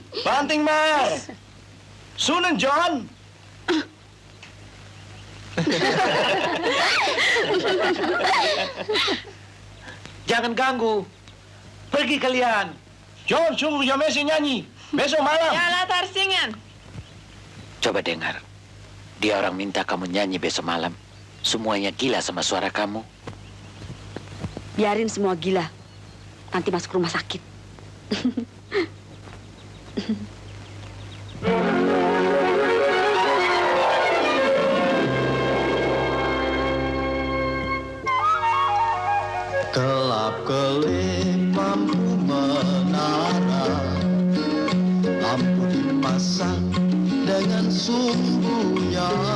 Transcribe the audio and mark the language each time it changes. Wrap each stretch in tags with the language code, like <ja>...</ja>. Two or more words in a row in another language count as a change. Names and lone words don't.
<id>Banting maar! Sunan, John! Jangan ganggu. Pergi kalian. John, suruh Yamesi nyanyi. Besok malam. Ya,</id> <nl>laat haar zingen.</nl> <id>Coba dengar. Dia orang minta kamu nyanyi besok malam. Semuanya gila sama suara kamu. Biarin semua gila. Nanti masuk rumah sakit. Kelap-kelip lampu menara, lampu dipasang dengan sumbunya.</id>